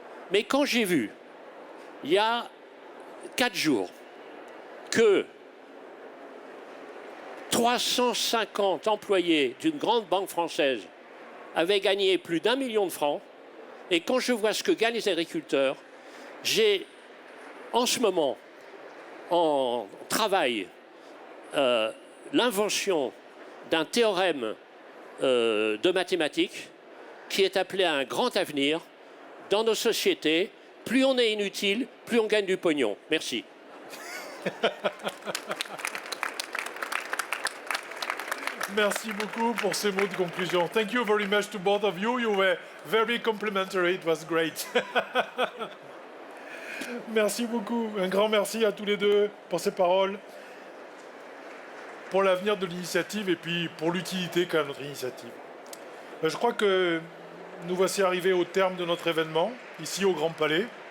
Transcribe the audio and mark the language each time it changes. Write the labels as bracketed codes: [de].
[fr] Mais quand j'ai vu, il y a 4 jours, que 350 employés d'une grande banque française avaient gagné plus d'1 million de francs, et quand je vois ce que gagnent les agriculteurs, j'ai en ce moment en travail l'invention d'un théorème de mathématiques qui est appelé à un grand avenir dans nos sociétés, plus on est inutile, plus on gagne du pognon. Merci. Merci beaucoup pour ces mots de conclusion. [en] Thank you very much to both of you. You were very complimentary. It was great. [fr] Merci beaucoup. Un grand merci à tous les deux pour ces paroles, pour l'avenir de l'initiative et puis pour l'utilité qu'a notre initiative. Je crois que nous voici arrivés au terme de notre événement, ici au Grand Palais.